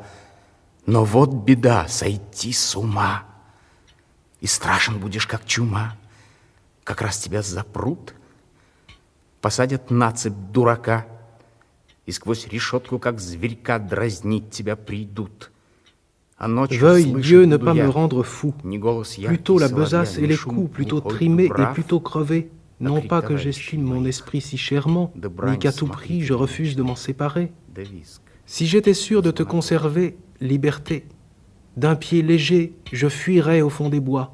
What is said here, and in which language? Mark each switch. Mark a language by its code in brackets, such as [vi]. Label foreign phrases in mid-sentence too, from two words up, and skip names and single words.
[ru] Но вот беда — сойти с ума, и страшен будешь, как чума. Как раз тебя запрут, посадят на цепь дурака, и сквозь решетку, как зверька, дразнить тебя придут. [fr] Veuille Dieu ne pas me rendre fou, plutôt la besace et les coups, plutôt trimés et plutôt crevés, non pas que j'estime mon esprit si chèrement, ni qu'à tout prix je refuse de m'en séparer. Si j'étais sûr de te conserver, liberté, d'un pied léger, je fuirais au fond des bois.